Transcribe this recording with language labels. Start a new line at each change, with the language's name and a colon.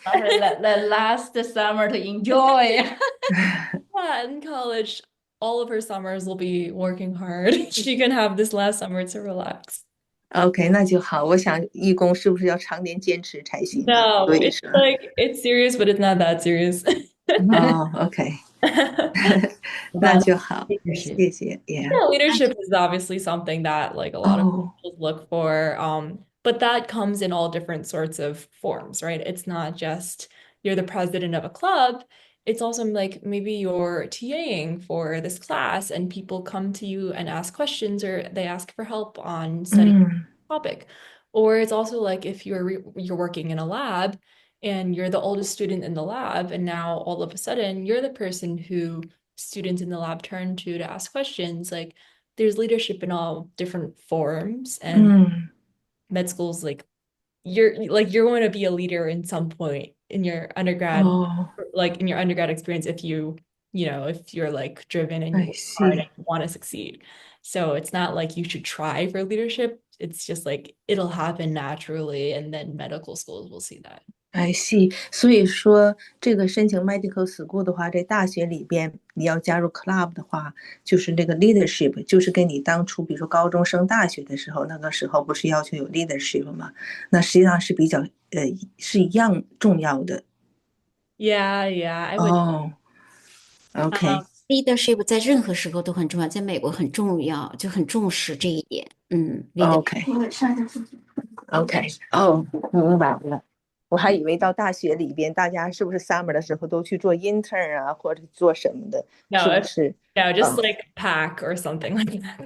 English: the last summer to enjoy. Yeah, in college, all of her summers will be working hard. She can have this last summer to relax.
Chinese: OK，那就好。我想义工是不是要常年坚持才行呢？
English: No,
Chinese: 所以
English: it's
Chinese: 说，
English: like it's serious, but it's not that serious.
Chinese: 哦，OK， 那就好，谢谢。
English: Yeah, Yeah， leadership is obviously something that like a lot of
Chinese: 哦，
English: people look for. But that comes in all different sorts of forms, right? It's not just you're the president of a club. It's also like maybe you're TAing for this class and people come to you and ask questions or they ask for help on studying
Chinese: 嗯
English: a topic. Or it's also like if you're working in a lab and you're the oldest student in the lab and now all of a sudden you're the person who students in the lab turn to ask questions. Like there's leadership in all different forms, and
Chinese: 嗯
English: med school's like you're going to be a leader in some point in your undergrad,
Chinese: 哦
English: like in your undergrad experience if if you're like driven and you I see you want to succeed. So it's not like you should try for leadership. It's just like it'll happen naturally, and then medical schools will see that. I see，
Chinese: 所以说这个申请 medical school 的话，在大学里边你要加入 club 的话，就是那个 leadership，就是跟你当初比如说高中升大学的时候，那个时候不是要求有 leadership 吗？那实际上是比较是一样重要的。
English: Yeah, I would.
Chinese: 哦，OK， leadership 在任何时候都很重要，在美国很重要，就很重视这一点。 leadership。 OK，哦，明白了。我还以为到大学里边，大家是不是 summer 的时候都去做 intern 啊，或者做什么的？
English: No,
Chinese: 是不是？
English: no, just like pack or something like that.